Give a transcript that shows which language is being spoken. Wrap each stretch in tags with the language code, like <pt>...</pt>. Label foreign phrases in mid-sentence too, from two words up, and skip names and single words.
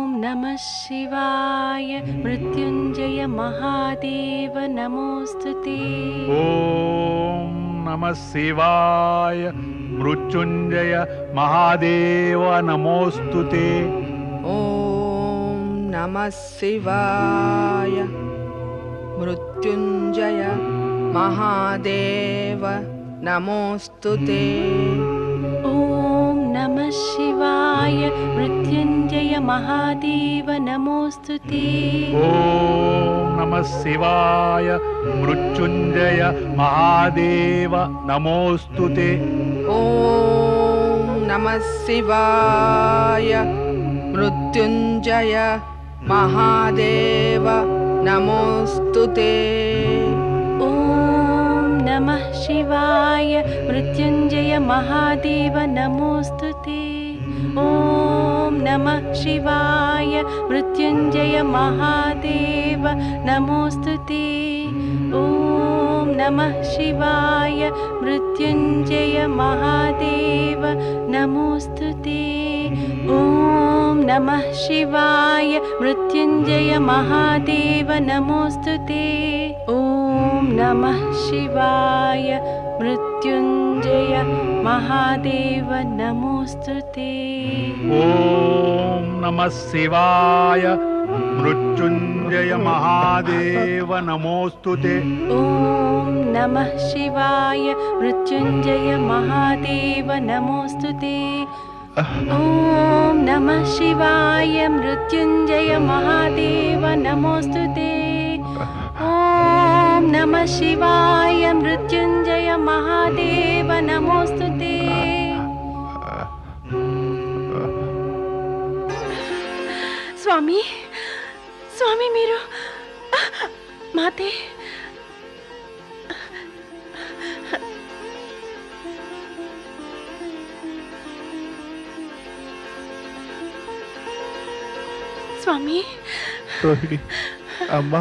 <sa>नमः शिवाय मृत्युंजय महादेव नमोस्तुते। ఓం నమ శివాయ మృత్యుంజయ మహాదేవ నమోస్తుతే. ఓం నమః శివాయ మృత్యుంజయ మహాదేవ నమోస్తుతే. ओम नमः शिवाय मृत्युंजय महादेव नमोस्तुते। ఓం నమ శివాయ మృత్యుంజయ మహాదేవ నమోస్తుతే. ఓం నమః శివాయ మృత్యుంజయ మహాదేవ నమోస్తుతే. ओम नमः शिवाय मृत्युंजय महादेव नमोस्तुते। ओम नमः शिवाय मृत्युंजय महादेव नमोस्तुते। ओम नमः शिवाय मृत्युंजय महादेव नमोस्तुते। ओम नमः शिवाय मृत्युंजय महादेव नमोस्तुते। ओम नमः शिवाय मृत्युंजय महादेव नमोस्तुते। ఓం నమ శివాయ మృత్యుంజయ మహాదేవ నమోస్తుతే. ओम नमः शिवाय मृत्युंजय महादेव नमोस्तुते। ओम नमः शिवाय मृत्युंजय महादेव नमोस्तुते। ओम नमः शिवाय मृत्युंजय महादेव नमोस्तुते।</sa> <te>स्वामी स्वामी మీరు మాతే స్వామి రోహిణి అమ్మా</te>